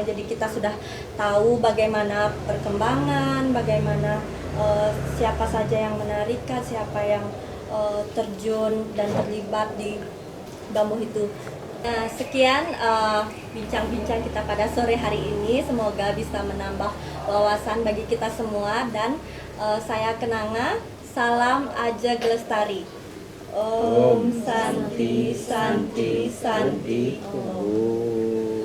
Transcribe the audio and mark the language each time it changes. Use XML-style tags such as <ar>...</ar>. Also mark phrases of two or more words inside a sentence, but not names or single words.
<id>Jadi kita sudah tahu bagaimana perkembangan, bagaimana siapa saja yang menarikan, siapa yang terjun dan terlibat di gambuh itu. Nah, sekian bincang-bincang kita pada sore hari ini. Semoga bisa menambah wawasan bagi kita semua. Dan saya Kenanga, salam Ajeg Lestari.</id> <sa>Om Santi Santi Santi Om.</sa>